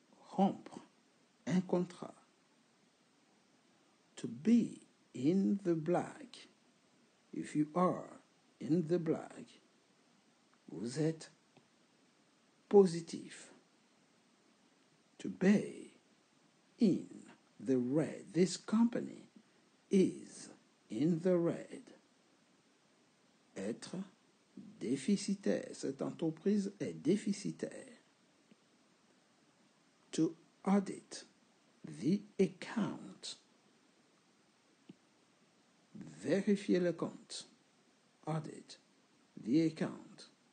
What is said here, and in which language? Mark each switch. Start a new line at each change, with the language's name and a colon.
French: Rompre un contrat.
English: To be in the black. If you are in the black,
French: vous êtes positif.
English: To be in the red. This company is in the red.
French: Être déficitaire. Cette entreprise est déficitaire.
English: To audit the account.
French: Vérifier le compte.
English: Audit the account.